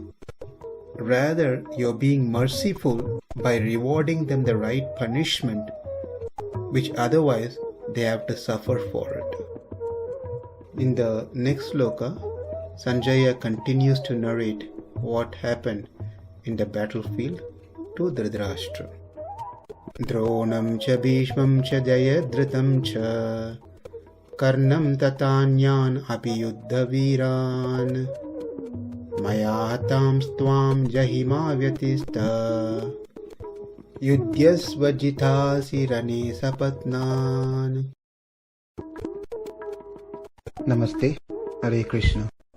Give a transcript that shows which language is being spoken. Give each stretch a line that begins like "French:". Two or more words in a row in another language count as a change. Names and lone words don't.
English: Rather, you are being merciful by rewarding them the right punishment, which otherwise they have to suffer for it. In the next sloka, Sanjaya continues to narrate what happened in the battlefield to Dhritarashtra.
Sanskrit: द्रोणं च भीष्मं च जयद्रथं च कर्णं तथान्यान् अपि योधवीरान् मया हतांस्त्वं जहि व्यथिष्ठा युध्यस्व जेतासि रणे सपत्नान्. नमस्ते। हरे कृष्ण.